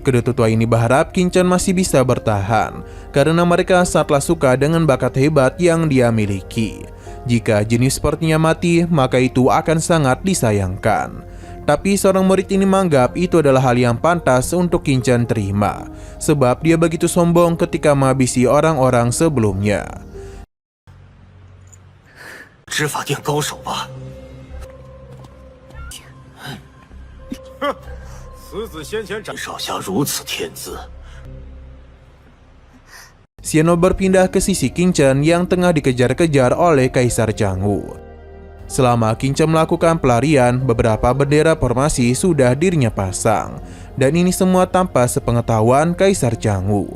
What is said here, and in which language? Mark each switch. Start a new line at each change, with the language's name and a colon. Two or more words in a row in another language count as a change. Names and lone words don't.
Indonesian: Kedua tetua ini berharap Qin Chen masih bisa bertahan, karena mereka sangatlah suka dengan bakat hebat yang dia miliki. Jika jenius sepertinya mati, maka itu akan sangat disayangkan. Tapi seorang murid ini menganggap itu adalah hal yang pantas untuk Qin Chen terima, sebab dia begitu sombong ketika menghabisi orang-orang sebelumnya.
Chinese: 执法殿高手吧？此子先前斩少侠如此天资，
Indonesian: Xianou berpindah ke sisi Qin Chen yang tengah dikejar-kejar oleh Kaisar Changwu. Selama Qin Chen melakukan pelarian, beberapa bendera formasi sudah dirinya pasang, dan ini semua tanpa sepengetahuan Kaisar Changwu.